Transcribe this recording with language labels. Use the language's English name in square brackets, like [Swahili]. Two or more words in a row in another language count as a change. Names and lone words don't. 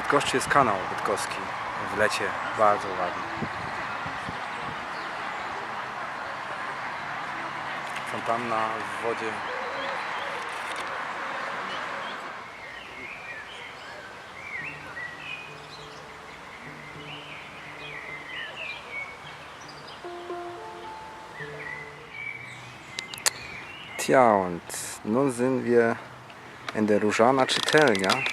[Polish] już jest kanał bydgoski w lecie, bardzo ładny. Fontanna w wodzie. [German] Tja, und nun sind wir in der Różana Czytelnia.